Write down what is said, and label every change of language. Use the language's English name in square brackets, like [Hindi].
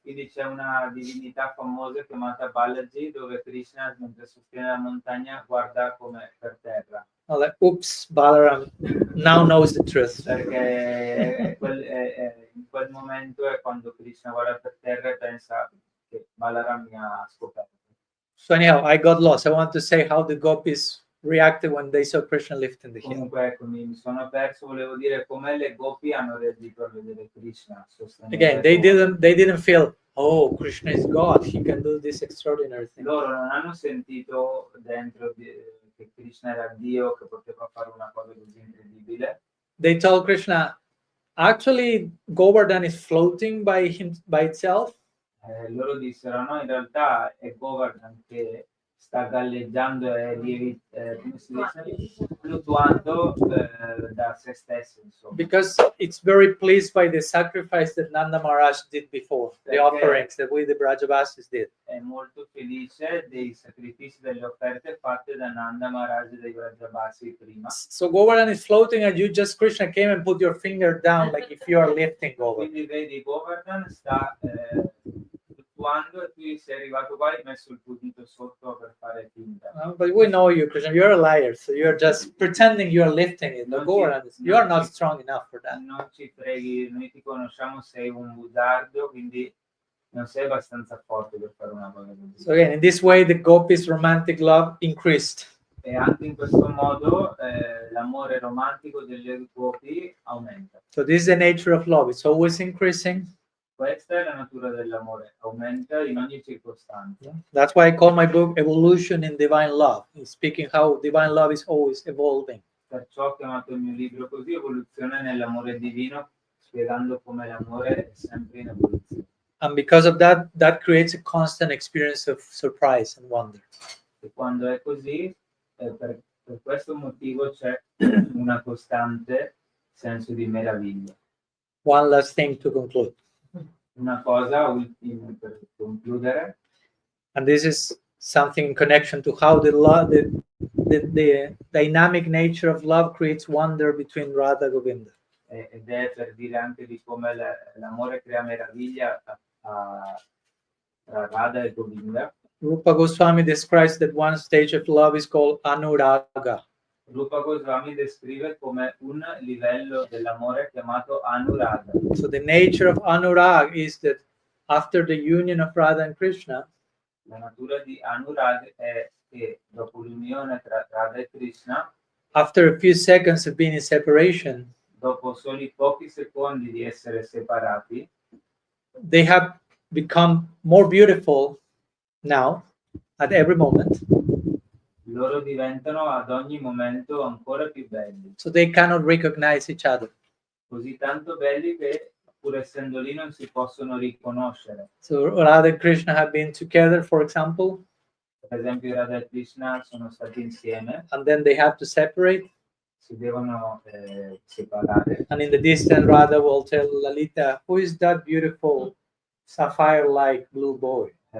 [Italian] Quindi c'è una divinità famosa chiamata Balaji dove Krishna mentre sostiene la montagna guarda come per terra. [English] I'm like, oops, Balaram now knows the truth. [Italian] Perché in quel momento è quando Krishna guarda per terra e pensa che Balaram mi ha scoperto. [English] So anyhow, I got lost. I want to say how the gopis reacted when they saw Krishna lifting the hill. [Italian] Comunque ecco, mi sono perso, volevo dire come le gopi hanno reagito a vedere Krishna. [English] Again, they didn't feel, oh, Krishna is God, he can do this extraordinary thing. [Italian] Loro non hanno sentito dentro che Krishna era Dio, che poteva fare una cosa così incredibile. [English] They told Krishna, actually, Govardhan is floating by itself. [Italian] Loro dissero, no, in realtà è Govardhan che sta galleggiando e come si dice? Fluttuando da se stesso, insomma. [English] Because it's very pleased by the sacrifice that Nanda Maharaj did before, the offerings that we, the Brajavasis, did. [Italian] È molto felice dei sacrifici, delle offerte fatte da Nanda Maharaj e dei Vrajabasi prima. [English] So Govardhan is floating and you just, Krishna, came and put your finger down like if you are lifting Govardhan. [Italian] Quindi vedi, Govardhan sta fluttuando e tu sei arrivato qua e hai messo il pulito sotto per fare finta. [English] But we know you, Krishna. You're a liar, so you're just pretending you're lifting it. But Govardhan, you are not strong enough for that. [Italian] Non ci freghi, noi ti conosciamo, sei un bugiardo, quindi non sei abbastanza forte per fare una cosa così. [English] So again, in this way, the gopis' romantic love increased. [Italian] E anche in questo modo l'amore romantico delle gopi aumenta. [English] So this is the nature of love. It's always increasing. [Italian] Questa è la natura dell'amore, aumenta in ogni circostanza. [English] That's why I call my book Evolution in Divine Love. It's speaking how divine love is always evolving. [Italian] Perciò ho chiamato il mio libro così, Evoluzione nell'amore divino, spiegando come l'amore è sempre in evoluzione. [English] And because of that, that creates a constant experience of surprise and wonder. [Italian] E quando è così, per questo motivo c'è una costante senso di meraviglia. [English] One last thing to conclude. [Italian] Una cosa ultima per concludere. [English] And this is something in connection to how the love, the dynamic nature of love creates wonder between Radha and Govinda. [Italian] Ed è per dire anche di come l'amore crea meraviglia tra Radha e Govinda. [English] Rupa Goswami describes that one stage of love is called anuraga. [Italian] Rupa Goswami descrive come un livello dell'amore chiamato anuraga. [English] So the nature of anurag is that after the union of Radha and Krishna, [Italian] La natura di anurag è che dopo l'unione tra Radha e Krishna, [English] after a few seconds of being in separation, [Italian] dopo soli pochi secondi di essere separati, [English] they have become more beautiful now at every moment. [Italian] loro diventano ad ogni momento ancora più belli. [English] So they cannot recognize each other. [Italian] Così tanto belli che pur essendo lì non si possono riconoscere. [English] So Radha and Krishna have been together, for example, [Italian] Per esempio Radha e Krishna sono stati insieme, [English] and then they have to separate. [Italian] si devono separare. [English] And in the distance, Radha will tell Lalita, "Who is that beautiful sapphire-like blue boy?"